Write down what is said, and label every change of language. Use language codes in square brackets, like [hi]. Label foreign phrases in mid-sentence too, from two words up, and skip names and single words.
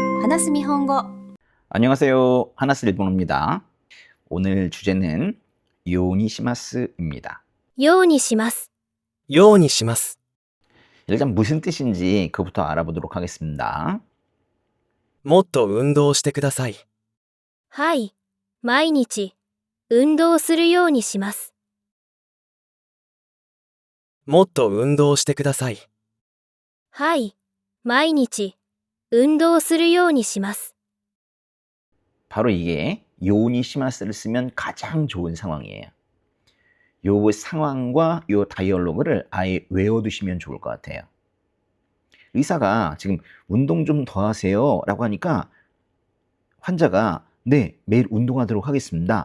[ja] 話す日本語。 [ko] 안녕하세요. 하나스 일본어입니다. 오늘 주제는 요니시마스입니다. [ja] ようにします。ようにします。 [ko] 일단 무슨 뜻인지 그부터 알아보도록 하겠습니다. [ja] もっと運動してください。はい。毎日、運動するようにします。もっと運動してください。はい。毎日、運動するようにします。 [ko] 바로 이게 요니시마스를 쓰면 가장 좋은 상황이에요. 요 상황과 요 다이얼로그를 아예 외워두시면 좋을 것 같아요. 의사가 지금 운동 좀 더 하세요 라고 하니까 환자가 네, 매일 운동하도록 하겠습니다.